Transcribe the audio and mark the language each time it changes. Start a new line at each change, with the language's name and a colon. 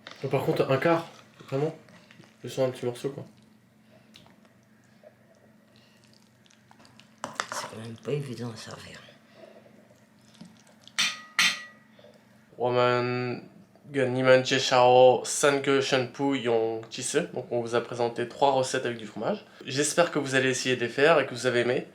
French: Par contre, un quart, vraiment. Je sens un petit morceau quoi. C'est quand même pas évident à servir.
Chinese: 我们跟你们介绍3个全部用鸡翅.
French: Donc on vous a présenté 3 recettes avec du fromage. J'espère que vous allez essayer de les faire et que vous avez aimé.